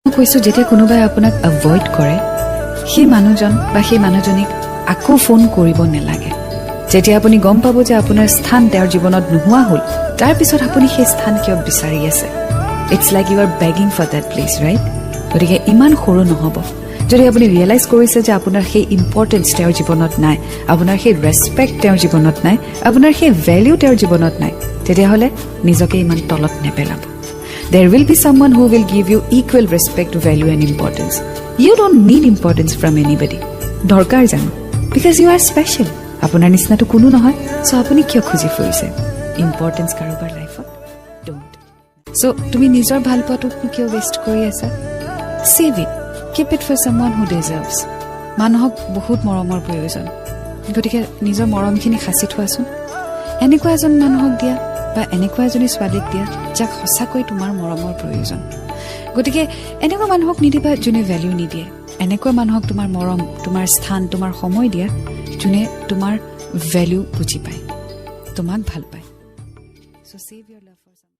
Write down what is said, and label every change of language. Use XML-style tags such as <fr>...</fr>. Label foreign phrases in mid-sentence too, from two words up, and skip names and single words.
<as>কৈছো যেতিয়া কোনোবাই আপোনাক এভয়েড কৰে সেই মানুহজন বা সেই মানুহজনীক আকৌ ফোন কৰিব নালাগে যেতিয়া আপুনি গম পাব যে আপোনাৰ স্থান তেওঁৰ জীৱনত নোহোৱা হ'ল তাৰ পিছত আপুনি সেই স্থান কিয় বিচাৰি আছে</as> <en>it's like you are begging for that place right</en> <as>গতিকে ইমান সৰু নহব যদি আপুনি ৰিয়েলাইজ কৰিছে যে আপোনাৰ সেই ইম্পৰ্টেন্স তেওঁৰ জীৱনত নাই আপোনাৰ সেই ৰেসপেক্ট তেওঁৰ জীৱনত নাই আপোনাৰ সেই ভ্যালু তেওঁৰ জীৱনত নাই তেতিয়াহলে নিজকে ইমান তলত নেপেলাব</as> <en>There will be someone who will give you equal respect, value and importance. You don't need importance from anybody.</en> <as>দৰকাৰ জানো?</as> <en>Because you are special.</en> <as>আপোনাৰ নিচিনাটো কোনো নহয়, so আপুনি কিয় খুজি ফুৰিছে? Importance কাৰোবাৰ লাইফত?</as> <en>Don't.</en> <as>So তুমি নিজৰ ভাল পোৱাটো কিয় ৱেষ্ট কৰি আছা?</as> <en>Save it. Keep it for someone who deserves.</en> <as>মানুহক বহুত মৰমৰ প্ৰয়োজন। গতিকে নিজৰ মৰমখিনি সাঁচি থোৱাচোন। এনেকুৱা এজন মানুহক দিয়া বা এনেকুৱা এজনী ছোৱালীক দিয়া যাক সঁচাকৈ তোমাৰ মৰমৰ প্ৰয়োজন গতিকে এনেকুৱা মানুহক নিদিবা যোনে ভ্যালু নিদিয়ে এনেকুৱা মানুহক তোমাৰ মৰম তোমাৰ স্থান তোমাৰ সময় দিয়া যোনে তোমাৰ ভ্যালু বুজি পায় তোমাক ভাল পায়</as> <en>so save your love for someone</en>